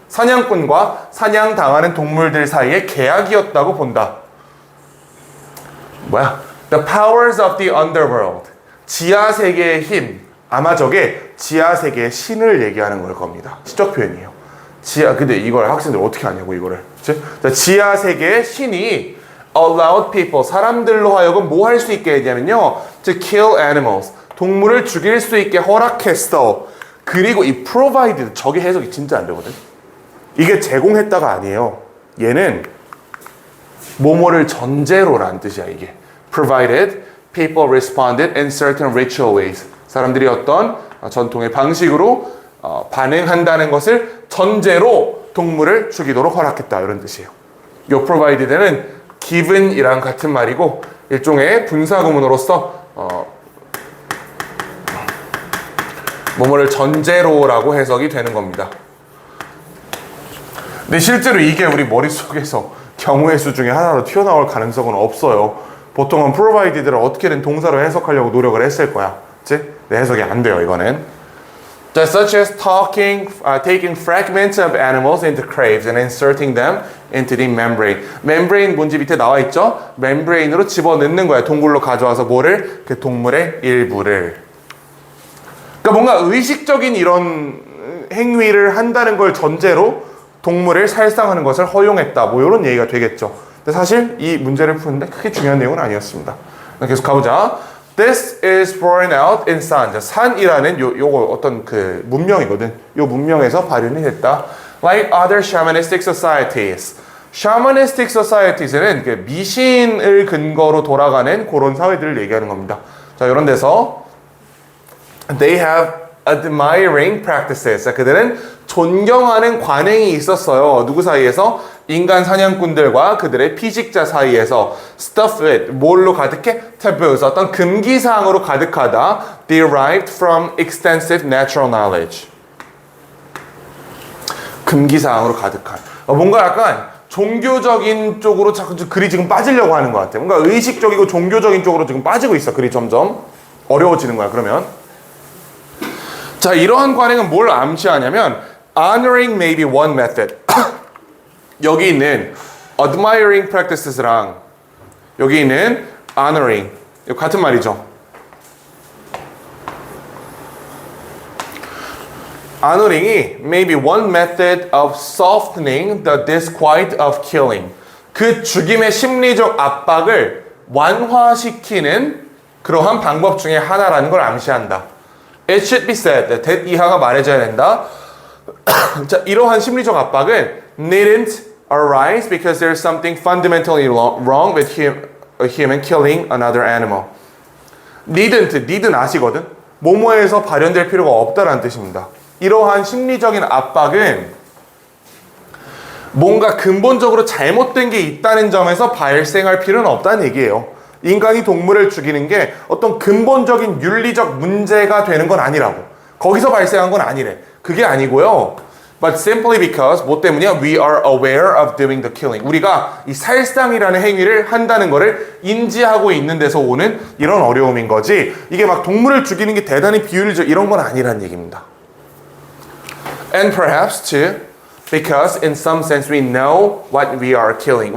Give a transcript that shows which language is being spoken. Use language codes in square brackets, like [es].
[ko] 사냥꾼과 사냥당하는 동물들 사이의 계약이었다고 본다. 뭐야? [en] The powers of the underworld. [ko] 지하 세계의 힘. 아마 저게 지하 세계의 신을 얘기하는 걸 겁니다. 시적 표현이에요. 근데 이걸 학생들 어떻게 아냐고 이거를. 그치? 지하 세계의 신이 [en] allowed people, [ko] 사람들로 하여금 뭐 할 수 있게 했냐면요, [en] to kill animals, [ko] 동물을 죽일 수 있게 허락했어. 그리고 이 provided, 저게 해석이 진짜 안 되거든. 이게 제공했다가 아니에요. 얘는 뭐뭐를 전제로라는 뜻이야. 이게 [en] provided people responded in certain ritual ways. [ko] 사람들이 어떤 전통의 방식으로 반응한다는 것을 전제로 동물을 죽이도록 허락했다, 이런 뜻이에요. 요 provided는 given이랑 같은 말이고 일종의 분사구문으로서 뭐뭐를 전제로라고 해석이 되는 겁니다. 근데 실제로 이게 우리 머릿속에서 경우의 수 중에 하나로 튀어나올 가능성은 없어요. 보통은 provided를 어떻게든 동사로 해석하려고 노력을 했을 거야. 그치? 네, 해석이 안 돼요, 이거는. [en] Such as taking fragments of animals into craves and inserting them into the membrane. [ko] membrane 문제 밑에 나와 있죠? membrane으로 집어넣는 거야. 동굴로 가져와서 뭐를? 그 동물의 일부를. 그러니까 뭔가 의식적인 이런 행위를 한다는 걸 전제로 동물을 살상하는 것을 허용했다. 뭐 이런 얘기가 되겠죠. 근데 사실 이 문제를 푸는데 크게 중요한 내용은 아니었습니다. 계속 가보자. [en] This is borne out in San. [ko] 산이라는 요거 어떤 그 문명이거든. 요 문명에서 발현이 됐다. [en] Like other shamanistic societies. [ko] shamanistic societies는 그 미신을 근거로 돌아가는 그런 사회들을 얘기하는 겁니다. 자, 이런 데서 [en] they have admiring practices. [ko] 자, 그들은 존경하는 관행이 있었어요. 누구 사이에서? 인간 사냥꾼들과 그들의 피식자 사이에서. [en] stuffed with, [ko] 뭘로 가득해? taboos, 어떤 금기사항으로 가득하다. [en] derived from extensive natural knowledge. [ko] 금기사항으로 가득한. 뭔가 약간 종교적인 쪽으로 자꾸 글이 지금 빠지려고 하는 것 같아. 뭔가 의식적이고 종교적인 쪽으로 지금 빠지고 있어. 글이 점점 어려워지는 거야. 그러면 자, 이러한 관행은 뭘 암시하냐면 [en] honoring may be one method. [ko] 여기 있는 admiring practices랑 여기 있는 honoring 같은 말이죠. [en] honoring이 maybe one method of softening the disquiet of killing. [ko] 그 죽임의 심리적 압박을 완화시키는 그러한 방법 중에 하나라는 걸 암시한다. [en] It should be said, that [ko] 이하가 말해줘야 된다. 자, 이러한 심리적 압박은 [en] needn't arise because there's something fundamentally wrong with a human killing another animal. [ko] needn't 아시거든? 뭐뭐에서 발현될 필요가 없다라는 뜻입니다. 이러한 심리적인 압박은 뭔가 근본적으로 잘못된 게 있다는 점에서 발생할 필요는 없다는 얘기예요. 인간이 동물을 죽이는 게 어떤 근본적인 윤리적 문제가 되는 건 아니라고. 거기서 발생한 건 아니래. 그게 아니고요. [en] But simply because [ko] 뭐 때문이야? [en] We are aware of doing the killing. [ko] 우리가 이 살상이라는 행위를 한다는 거를 인지하고 있는 데서 오는 이런 어려움인 거지. 이게 막 동물을 죽이는 게 대단히 비윤리적 이런 건 아니란 얘기입니다. [en] And perhaps too, because in some sense we know what we are killing.